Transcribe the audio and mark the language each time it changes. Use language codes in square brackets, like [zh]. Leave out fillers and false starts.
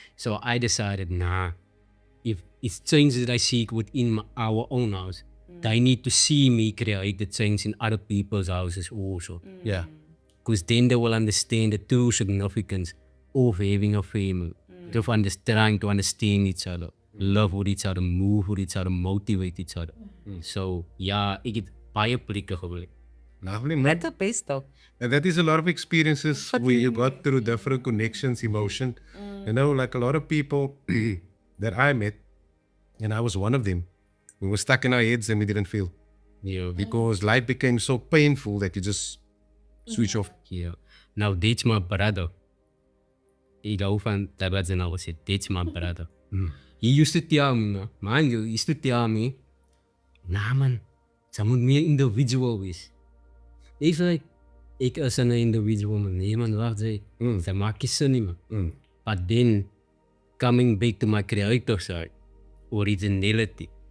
[en] So I decided, nah, if it's change that I seek within our own house, they need to see me create the change in other people's houses also. Yeah. Because then they will understand the true significance of having a family. Of trying to understand each other, love with each other, move with each other, motivate each other. [af] So yeah, ek het baie plekke gebly. [en] Lovely, man. That's the best though. And that is a lot of experiences where you got through different connections, emotion. You know, like a lot of people that I met, and I was one of them, we were stuck in our heads and we didn't feel. Yeah. Because life became so painful that you just switch off. Yeah. Now that's my brother. Ek hou van dat wat sy nou gesê, that's my brother. He used to tell me, man, he used to tell me, nah man, sy moet meer individual wees. [af] Ek sê, ek is 'n individual man, nee man, wacht sy, sy maak nie sin nie man. [en] But then, coming back to my creator side, originality,